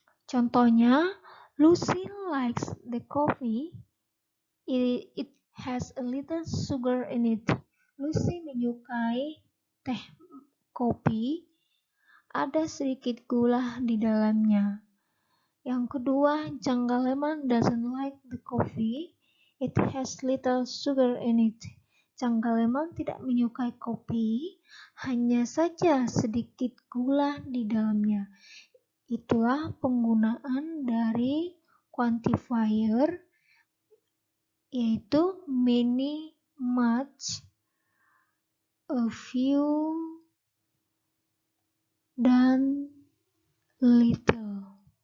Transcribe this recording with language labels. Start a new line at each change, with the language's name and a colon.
English: Contohnya, Lucy likes the coffee. It has a little sugar in it.
Indonesian: Lucy menyukai teh kopi, ada sedikit gula di dalamnya. Yang kedua,
English: Janggaleman doesn't like the coffee. It has little sugar in it.
Indonesian: Janggaleman tidak menyukai kopi, hanya saja sedikit gula di dalamnya. Itulah penggunaan dari quantifier, yaitu many, much, a few, dan little.